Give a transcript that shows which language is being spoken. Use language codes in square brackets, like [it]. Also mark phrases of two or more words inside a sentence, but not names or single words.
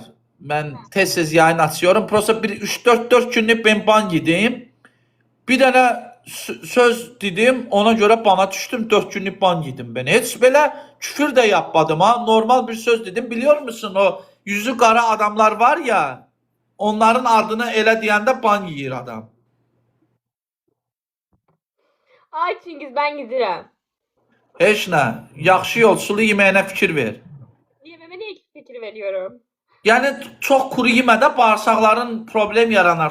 [tr] Ben tez yayın açıyorum. Prosta bir 3-4 günlük ben ban yedim. Bir tane söz dedim, ona göre bana düştüm, 4 günlük ban yedim ben. Hiç böyle küfür de yapmadım ha. Normal bir söz dedim. Biliyor musun o yüzü kara adamlar var ya, [az] onların adını elə deyəndə ban yiyir adam. [tr] Ay Çingiz ben gidiyorum. [az] Heç nə. Yaxşı yol, sulu yeməyinə fikir ver. [tr] Yememe niye fikir veriyorum? [az] Yəni çox kuru yemə də bağırsaqların problem yaranar.